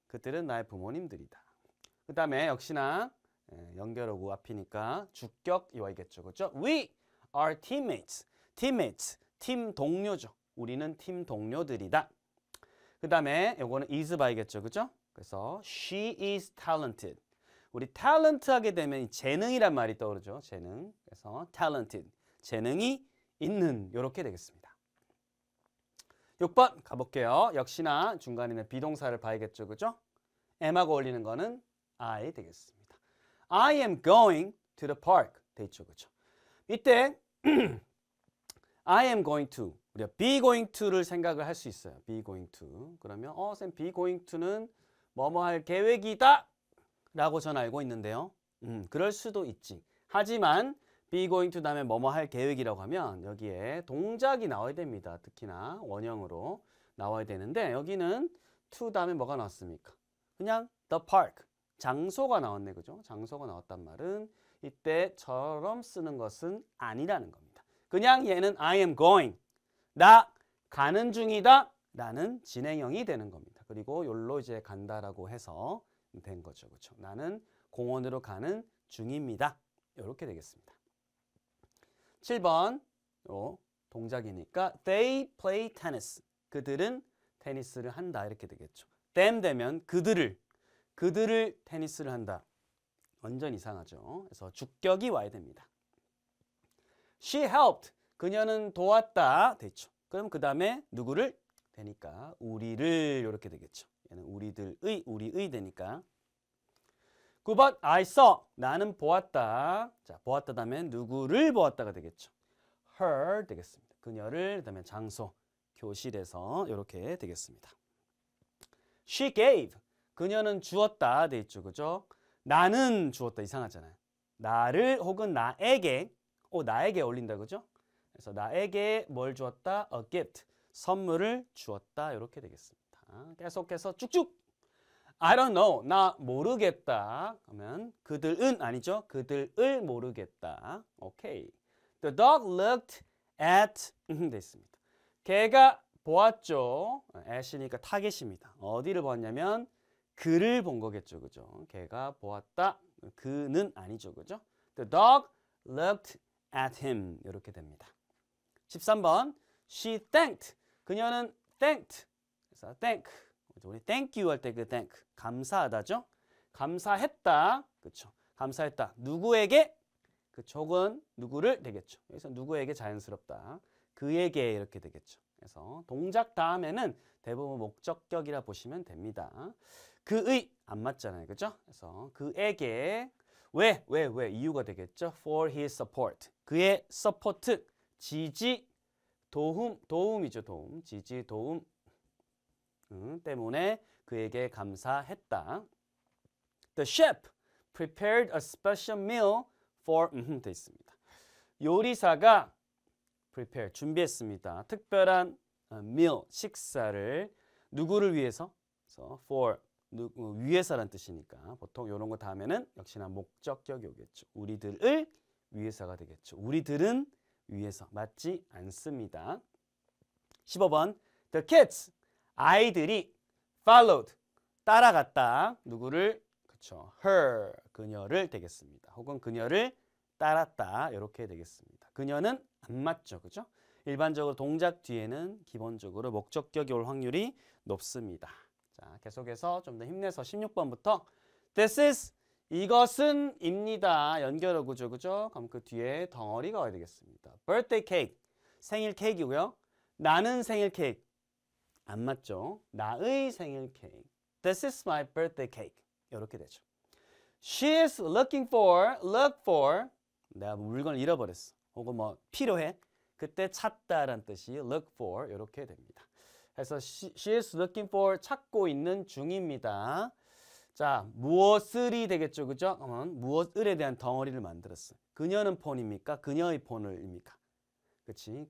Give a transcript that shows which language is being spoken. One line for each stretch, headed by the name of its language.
Korean: 그들은 나의 부모님들이다. 그 다음에 역시나 연결어구 앞이니까 주격 이와이겠죠. 그죠?
English: We are teammates.
Korean: teammates, 팀 동료죠. 우리는 팀 동료들이다. 그 다음에 요거는 is by겠죠. 그죠? 그래서
English: she is talented.
Korean: 우리 talent 하게 되면 이 재능이란 말이 떠오르죠. 재능. 그래서 talented, 재능이 있는 이렇게 되겠습니다. 6번 가볼게요. 역시나 중간에 있는 비동사를 봐야겠죠. 그죠? am하고 어울리는 거는 I 되겠습니다.
English: I am going to the park
Korean: 돼 있죠. 그죠? 이때
English: I am going to,
Korean: 우리가 be going to를 생각을 할 수 있어요.
English: be going to.
Korean: 그러면 쌤 be going to는 뭐뭐 할 계획이다 라고 전 알고 있는데요. 그럴 수도 있지. 하지만 be going to 다음에 뭐뭐 할 계획이라고 하면 여기에 동작이 나와야 됩니다. 특히나 원형으로 나와야 되는데 여기는 to 다음에 뭐가 나왔습니까? 그냥 the park, 장소가 나왔네. 그죠? 장소가 나왔단 말은 이때처럼 쓰는 것은 아니라는 겁니다. 그냥 얘는
English: I am going,
Korean: 나 가는 중이다 라는 진행형이 되는 겁니다. 그리고 여기로 이제 간다라고 해서 된 거죠. 그렇죠? 나는 공원으로 가는 중입니다. 이렇게 되겠습니다. 7번 동작이니까
English: they play tennis.
Korean: 그들은 테니스를 한다 이렇게 되겠죠. them 되면 그들을 테니스를 한다. 완전 이상하죠. 그래서 주격이 와야 됩니다.
English: She helped.
Korean: 그녀는 도왔다. 됐죠. 그럼 그 다음에 누구를? 되니까 우리를 이렇게 되겠죠. 얘는 우리들의, 우리의 되니까. 9번
English: I saw.
Korean: 나는 보았다. 자, 보았다 다음에 누구를 보았다가 되겠죠. her 되겠습니다. 그녀를 그다음에 장소, 교실에서 이렇게 되겠습니다.
English: She gave.
Korean: 그녀는 주었다 돼 있죠. 그죠? 나는 주었다 이상하잖아요. 나를 혹은 나에게 나에게 어울린다 그죠? 그래서 나에게 뭘 주었다?
English: A gift.
Korean: 선물을 주었다. 이렇게 되겠습니다. 계속해서 쭉쭉.
English: I don't know.
Korean: 나 모르겠다. 그러면 그들은 아니죠. 그들을 모르겠다. 오케이.
English: The dog looked at
Korean: 돼 있습니다. 걔가 보았죠. at이니까 타겟입니다. 어디를 보았냐면 그를 본 거겠죠. 그죠? 걔가 보았다. 그는 아니죠. 그죠?
English: The dog looked at him.
Korean: 이렇게 됩니다. 13번.
English: She thanked.
Korean: 그녀는 thanked. 그래서 thank. 우리 thank you 할 때 그 thank. 감사하다죠. 감사했다. 그렇죠. 감사했다. 누구에게? 그쪽은 누구를 되겠죠. 여기서 누구에게 자연스럽다. 그에게 이렇게 되겠죠. 그래서 동작 다음에는 대부분 목적격이라 보시면 됩니다. 그의 안 맞잖아요. 그죠? 그래서 그에게 왜 이유가 되겠죠.
English: For his support.
Korean: 그의 서포트, 지지, 도움이죠. 도움, 지지, 도움 때문에 그에게 감사했다.
English: The chef prepared a special meal for
Korean: 돼 있습니다. 요리사가 prepare 준비했습니다. 특별한 meal 식사를 누구를 위해서? 그래서 for 위해서란 뜻이니까 보통 이런 거 다음에는 역시나 목적격이 오겠죠. 우리들을 위해서가 되겠죠. 우리들은 위해서 맞지 않습니다. 15번 The kids 아이들이 followed 따라갔다. 누구를? 그렇죠. her 그녀를 되겠습니다. 혹은 그녀를 따랐다. 이렇게 되겠습니다. 그녀는 안 맞죠. 그죠? 일반적으로 동작 뒤에는 기본적으로 목적격이 올 확률이 높습니다. 자, 계속해서 좀 더 힘내서 16번부터 This is 이것은 입니다. 연결어 구조 그죠? 그럼 그 뒤에 덩어리가 와야 되겠습니다. birthday cake 생일 케이크고요. 나는 생일 케이크 안 맞죠? 나의 생일 케이크.
English: This is my birthday cake.
Korean: 이렇게 되죠.
English: She is looking for, look for.
Korean: 내가 물건을 잃어버렸어. 혹은 뭐 필요해. 그때 찾다란 뜻이 look for 이렇게 됩니다. 그래서
English: she is looking for
Korean: 찾고 있는 중입니다. 자, 무엇을이 되겠죠. 그죠? 무엇을에 대한 덩어리를 만들었어요. 그녀는 폰입니까? 그녀의 폰을입니까? 그치?